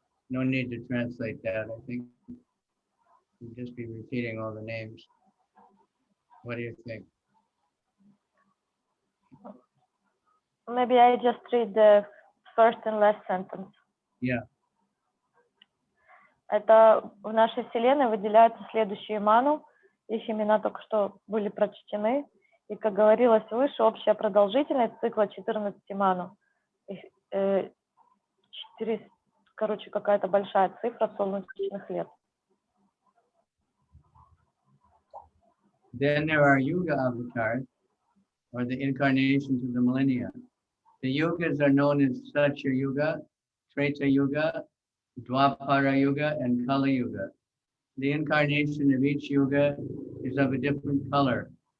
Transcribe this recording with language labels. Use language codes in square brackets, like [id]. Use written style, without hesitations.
[en] No need to translate that. I think we'll just be repeating all the names. What do you think? Maybe I just read the first and last sentence. Yeah. [ru] Это в нашей Вселенной выделяются следующие ману. Их имена только что были прочтены. И, как говорилось выше, общая продолжительность цикла 14 ману. Короче, какая-то большая цифра солнечных лет. [en] Then there are Yuga avatars, or the incarnations of the millennia. The Yugas are known as Satya Yuga, Treta Yuga, Dwapara Yuga, and Kali Yuga. The incarnation of each Yuga is of a different color.